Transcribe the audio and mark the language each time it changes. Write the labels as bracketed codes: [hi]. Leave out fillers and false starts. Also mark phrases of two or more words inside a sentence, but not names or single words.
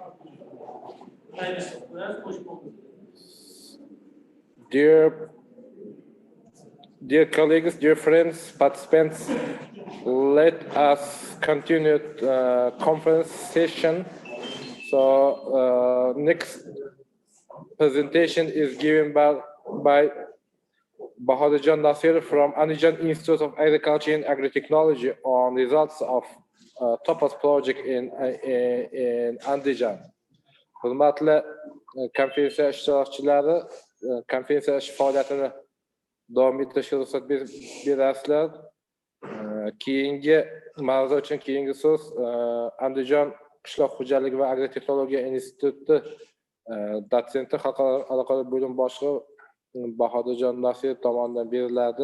[en] Dear colleagues, dear friends, participants, let us continue conference session. So next presentation is given by Bahadujon Nasir from Andijan Institute of Agriculture and Agri-Technology on results of Topaz project in Andijan. [uz] Hurmatli konferensiya ishtirokchilari, konferensiya faoliyatini davom ettirishga ruxsat berasizlar. Keyingi mavzu uchun keyingi so'z Andijon qishloq xo'jaligi va agrotexnologiya instituti dotsenti, xalqaro aloqalar bo'lim boshlig'i Bahodirjon Nasir tomonidan beriladi.